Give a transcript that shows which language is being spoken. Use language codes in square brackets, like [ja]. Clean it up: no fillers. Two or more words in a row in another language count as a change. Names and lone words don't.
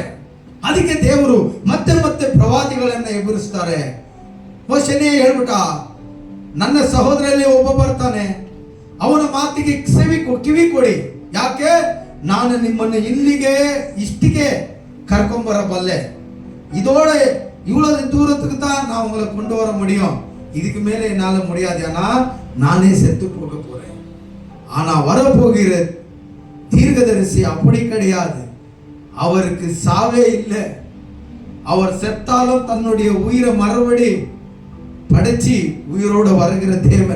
[kn] ಅದಕ್ಕೆ ದೇವರು ಮತ್ತೆ ಮತ್ತೆ ಪ್ರವಾದಿಗಳನ್ನ ಎಬ್ಬರಿಸ್ತಾರೆ. ಮೋಶೆನೇ ಹೇಳ್ಬಿಟ್ಟ, ನನ್ನ ಸಹೋದರಲ್ಲಿ ಒಬ್ಬ ಬರ್ತಾನೆ, ಅವನ ಮಾತಿಗೆ ಕಿವಿ ಕೊಡಿ. ಯಾಕೆ? ನಾನು ನಿಮ್ಮನ್ನು ಇಲ್ಲಿಗೆ ಇಷ್ಟಿಗೆ ಕರ್ಕೊಂಬರಬಲ್ಲೆ. [ta] இதோടെ இவ்வளவு தூரத்துக்கு தான் நான் உங்களை கொண்டு வர முடியும். இதுக்கு மேலே என்னால முடியாது. ஆனா நானே செத்து போக போறேன். ஆனா வரப்போகிற தீர்க்கதரிசி அப்படி கிடையாது. அவருக்கு சாவே இல்லை. அவர் செத்தாலும் தன்னுடைய உயிரை மறுபடி படைச்சி உயிரோடு வருகிற தேவன்.